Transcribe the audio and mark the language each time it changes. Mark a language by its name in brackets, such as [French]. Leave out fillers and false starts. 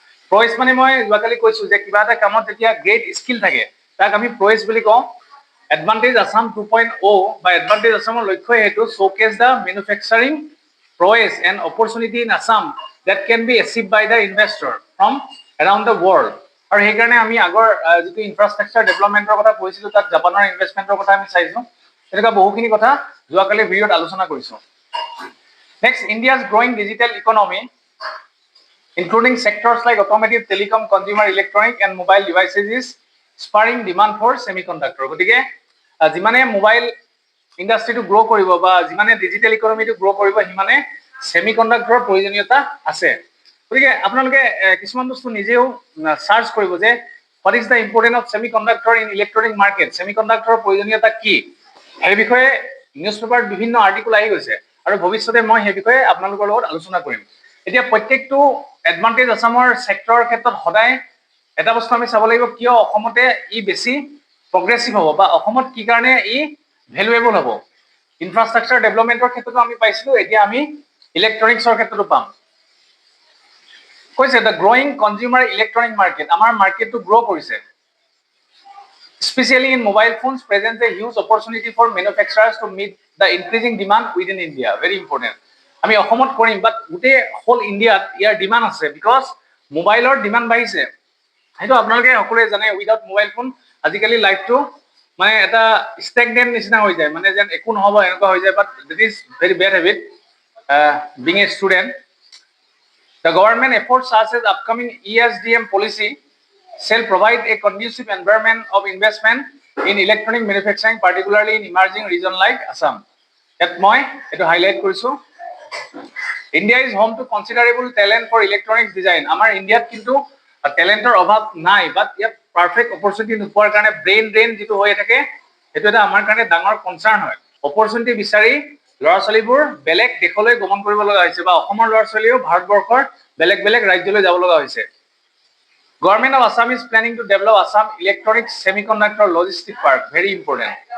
[Assamese] Prowess মানে মই যোৱাকালি কৈছো যে কিবা এটা কামত যেতিয়া গ্ৰেট স্কিল থাকে তাক আমি prowess বুলি কওঁ। এডভান্টেজ আসাম 2.0 বা এডভান্টেজ আসামৰ লক্ষ্য এইটো [English] showcase the manufacturing prowess and opportunity in Assam that can be achieved by the investor from around the world. [Assamese] আৰু সেইকাৰণে আমি আগৰ যিটো ইনফ্ৰাষ্ট্ৰাকচাৰ ডেভেলপমেণ্টৰ কথা কৈছিলো তাত জাপানৰ ইনভেষ্টমেণ্টৰ কথা আমি চাইছো। তেনেকুৱা বহুখিনি কথা যোৱাকালি ভিডিঅ'ত আলোচনা কৰিছো। [English] Next, India's growing digital economy, including sectors like automotive, telecom, consumer electronic and mobile devices, is spurring demand for semiconductor. [Assamese] গতিকে যিমানে মোবাইল ইণ্ডাষ্ট্ৰিটো গ্ৰ' কৰিব বা যিমানে ডিজিটেল ইকনমিটো গ্ৰ' কৰিব সিমানে ছেমিকণ্ডাক্টৰৰ প্ৰয়োজনীয়তা আছে। গতিকে আপোনালোকে কিছুমান বস্তু নিজেও সাৰ্চ কৰিব যে [English] What is the importance of semiconductor in electronic market? [Assamese] Semiconductor প্ৰয়োজনীয়তা কি? সেই বিষয়ে নিউজ পেপাৰত বিভিন্ন আৰ্টিকেল আহি গৈছে আৰু ভৱিষ্যতে মই সেই বিষয়ে আপোনালোকৰ লগত আলোচনা কৰিম। এতিয়া প্ৰত্যেকটো এডভান্টেজ আসামৰ সেক্টৰৰ ক্ষেত্ৰত সদায় এটা বস্তু আমি চাব লাগিব কিয় অসমতে ই বেছি প্ৰগ্ৰেছিভ হ'ব বা অসমত কি কাৰণে ই ভ্যালুএবল হ'ব। ইনফ্ৰাষ্ট্ৰাকচাৰ ডেভেলপমেন্টৰ ক্ষেত্ৰতো আমি পাইছিলো, এতিয়া আমি ইলেক্ট্ৰনিক্সৰ ক্ষেত্ৰতো পাম। কৈছে [English] the growing consumer electronic market, [Assamese] আমাৰ মাৰ্কেটটো গ্ৰ' কৰিছে। [English] Especially in mobile phones presents a huge opportunity for manufacturers to meet the increasing demand within India. Very important. [Assamese] আমি অসমত কৰিম বাট গোটেই হোল ইণ্ডিয়াত ইয়াৰ ডিমাণ্ড আছে বিকজ মোবাইলৰ ডিমাণ্ড বাঢ়িছে। সেইটো আপোনালোকে সকলোৱে জানে, [English] without mobile phone [Assamese] আজিকালি লাইফটো মানে এটা ষ্টেগনেণ্ট নিচিনা হৈ যায়, মানে যেন একো নহ'ব এনেকুৱা হৈ যায়, [English] But this is very bad habit being a student. The government efforts such as upcoming ESDM policy shall provide a conducive environment of investment in electronic manufacturing, particularly in emerging region like Assam. [Assamese] Yet moi eto highlight korisu. [English] India is home to considerable talent for electronics design. [Assamese] Amar India kintu talentor obhab nai, [English] but yet perfect opportunity [Assamese] nupor karone brain drain jitu hoye thake etu eta amar karone dangor concern hoy. Opportunity bisari লৰা ছোৱালীবোৰ বেলেগ দেশলৈ গমন কৰিব লগা হৈছে বা অসমৰ লৰা ছোৱালীও ভাৰতবৰ্ষৰ বেলেগ বেলেগ ৰাজ্যলৈ যাব লগা হৈছে। [English] Government of Assam is planning to develop Assam Electronics Semiconductor Logistic Park. Very important.